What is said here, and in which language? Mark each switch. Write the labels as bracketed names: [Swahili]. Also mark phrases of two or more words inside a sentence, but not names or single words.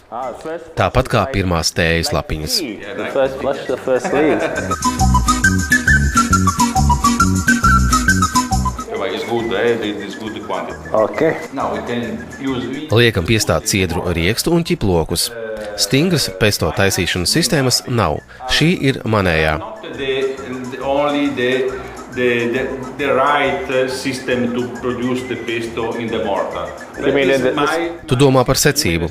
[Latvian] Tāpat kā pirmās tējas lapiņas. Liekam piestāt ciedru riekstu un ķiplokus. Stingras pesto taisīšanas sistēmas nav. Šī ir manējā. [English] The right system to produce the pesto in the mortar. [Latvian] Tu domā par secību.